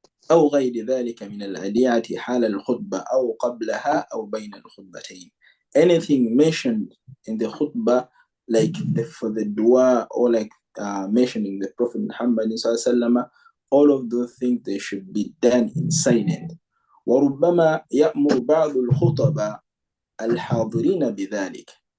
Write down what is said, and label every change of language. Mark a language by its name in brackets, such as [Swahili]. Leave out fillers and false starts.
[Arabic] أو غير ذلك من الأدعية حال الخطبة أو قبلها أو بين الخطبتين. [English] Anything mentioned in the khutbah, like for the dua, or like mentioning the Prophet Muhammad sallallahu alaihi wasallam, all of those things, they should be done in silent. [Arabic] وربما يأمر بعض الخطباء الحاضرين بذلك.